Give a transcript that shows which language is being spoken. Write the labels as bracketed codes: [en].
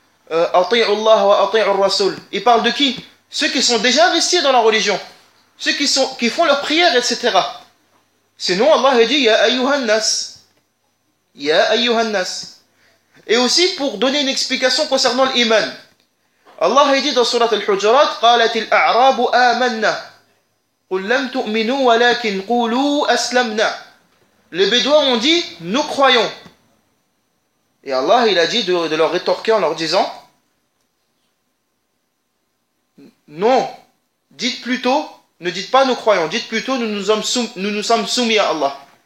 [ar] Ati'u Allah wa ati'u rasul. [fr] Il parle de qui? Ceux qui sont déjà investis dans la religion. Ceux qui font leur prière, etc. Sinon Allah dit [ar] Ya ayyuhan nas. Ya ayyuhan nas. [fr] Et aussi pour donner une explication concernant l'iman. Allah a dit dans surat al-Hujurat [ar] قالت الأعراب آمنا قل لم تؤمنوا ولكن قولوا أسلمنا. [fr] Les Bédouins ont dit nous croyons. Et Allah il a dit de leur rétorquer en leur disant non, dites plutôt, ne dites pas nous croyons, dites plutôt nous nous sommes soumis à Allah.